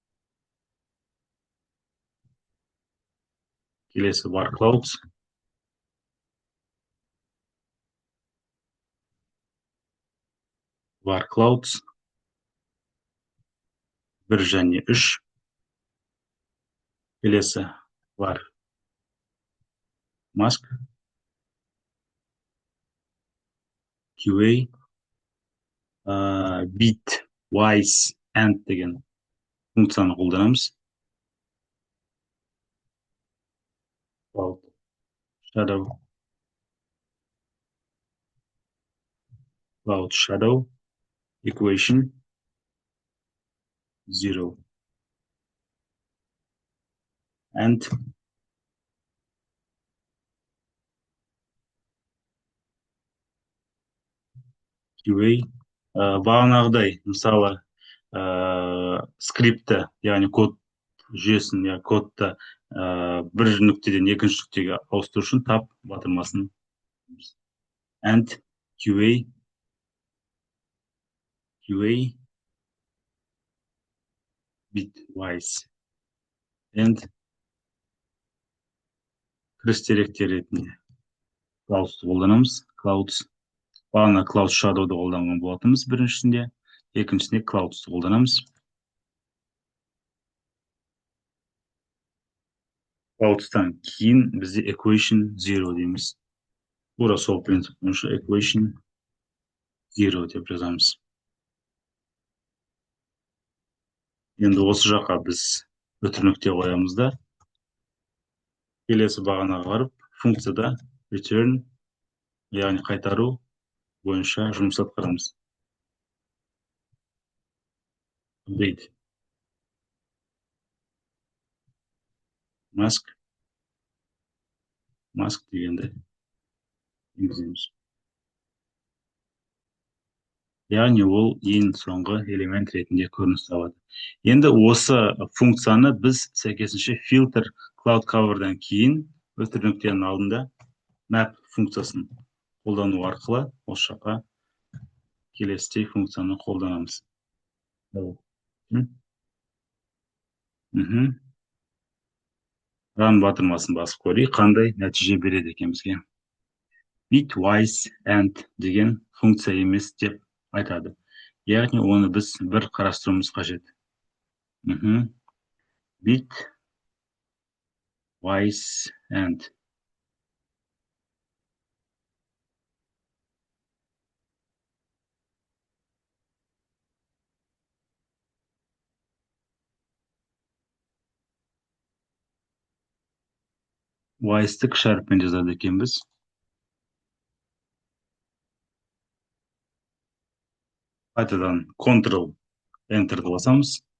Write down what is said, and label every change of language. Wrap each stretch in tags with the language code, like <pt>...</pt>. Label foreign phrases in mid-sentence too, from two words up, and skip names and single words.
<kk>Келесі бар clouds, бар clouds 1 және 3. Келесі бар</kk> <en>mask QA bit wise and</en> <kk>деген функцияны қолданамыз.</kk> <en>Cloud shadow, cloud shadow equation 0 and QA</en> <kk>бағанағыдай мысалы скриптті, яғни код жүйесін, я кодты бір нүктеден екінші нүктеге ауыстыру үшін тап батырмасын</kk> <en>and QA bitwise and</en> <kk>кіріс деректер ретінде clouds'ты қолданамыз. Бағана</kk> <en>cloud shadow'ды</en> <kk>қолданған болатынбыз біріншісінде, екіншісінде clouds'ты қолданамыз. Clouds'тан кейін бізде equation 0 дейміз. Тура сол принцип бойынша equation 0 деп жазамыз. Енді осы жаққа біз өтір нүкте қоямыз да келесі бағанаға барып функцияда return, яғни қайтару бойынша жұмыс атқарамыз.</kk> <en>Update mask</en> <kk>дегенді енгіземіз. Яғни ол ең соңғы элемент ретінде көрініс табады. Енді осы функцияны біз сәйкесінше</kk> <en>filter cloud cover'дан</en> <kk>кейін өтір нүктенің алдында map функциясын қолдану арқылы осы жаққа келесідей функцияны қолданамыз. Run батырмасын басып көрейік, қандай нәтиже береді екен бізге.</kk> <en>Bitwise and</en> <kk>деген функция емес деп айтады. Яғни оны біз бір қарастыруымыз қажет.</kk> <en>Bitwise and wise'ті</en> <kk>кіші әріппен жазады екенбіз. Қайтадан</kk> <en>Ctrl Enter'ді</en> <kk>басамыз.</kk>